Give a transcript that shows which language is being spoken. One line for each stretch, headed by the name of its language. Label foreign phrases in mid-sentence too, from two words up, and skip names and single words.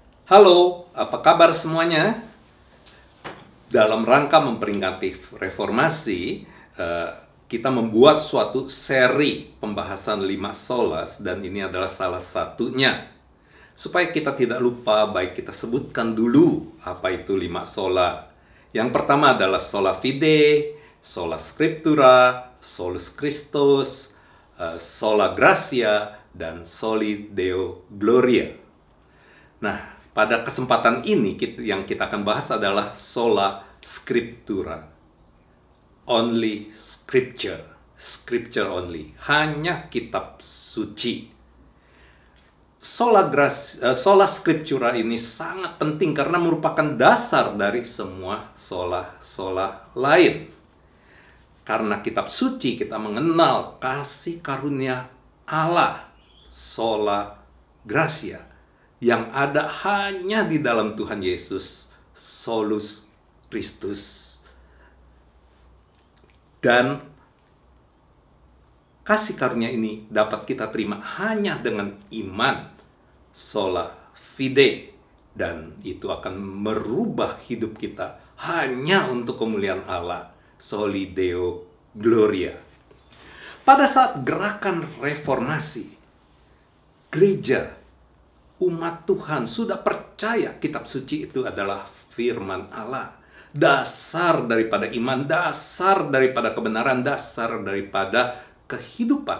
Indonesian: Halo, apa kabar semuanya? Dalam rangka memperingati reformasi, kita membuat suatu seri pembahasan 5 solas dan ini adalah salah satunya. Supaya kita tidak lupa, baik kita sebutkan dulu apa itu 5 sola. Yang pertama adalah
Latin: sola fide, sola scriptura, solus Christus, sola gratia, dan soli Deo gloria.
Indonesian: Nah, pada kesempatan ini yang kita akan bahas adalah
Latin: sola scriptura.
English: Only scripture. Scripture only.
Indonesian: Hanya kitab suci.
Latin: Sola scriptura
Indonesian: ini sangat penting karena merupakan dasar dari semua sola lain. Karena kitab suci kita mengenal kasih karunia Allah.
Latin: Sola gratia.
Indonesian: Yang ada hanya di dalam Tuhan Yesus,
Latin: solus Christus.
Indonesian: Dan kasih karunia ini dapat kita terima hanya dengan iman,
Latin: sola fide.
Indonesian: Dan itu akan merubah hidup kita hanya untuk kemuliaan Allah,
Latin: soli Deo gloria.
Indonesian: Pada saat gerakan reformasi, gereja, umat Tuhan sudah percaya kitab suci itu adalah firman Allah. Dasar daripada iman, dasar daripada kebenaran, dasar daripada kehidupan.